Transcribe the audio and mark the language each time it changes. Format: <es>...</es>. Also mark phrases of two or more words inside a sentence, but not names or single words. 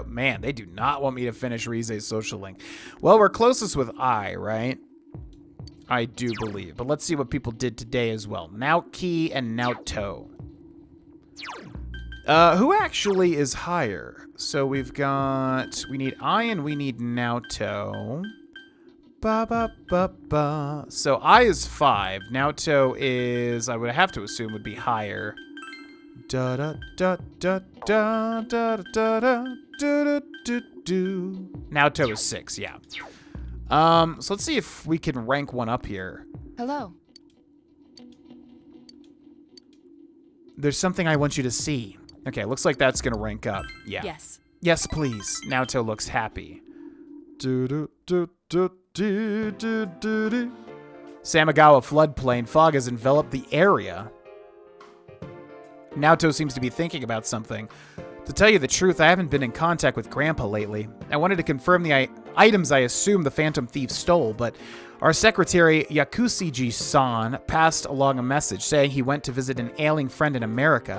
<en>Man, they do not want me to finish Rize's social link. Well, we're closest with Ai, right? I do believe. But let's see what people did today as well. Naoki and Naoto. Who actually is higher? So we've got... We need Ai and we need Naoto. Ba, ba, ba, ba. So I is 5. Naoto is, I would have to assume, would be higher. Da da da da da da da da da da do. Naoto is 6, yeah. So let's see if we can rank one up here. Hello. There's something I want you to see. Okay, looks like that's gonna rank up. Yeah. Yes. Yes, please. Naoto looks happy. Do do do do do do do do. Samagawa floodplain fog has enveloped the area. Naoto seems to be thinking about something. To tell you the truth, I haven't been in contact with Grandpa lately. I wanted to confirm the items I assume the Phantom Thief stole, but our secretary, Yakusiji-san, passed along a message saying he went to visit an ailing friend in America.</en>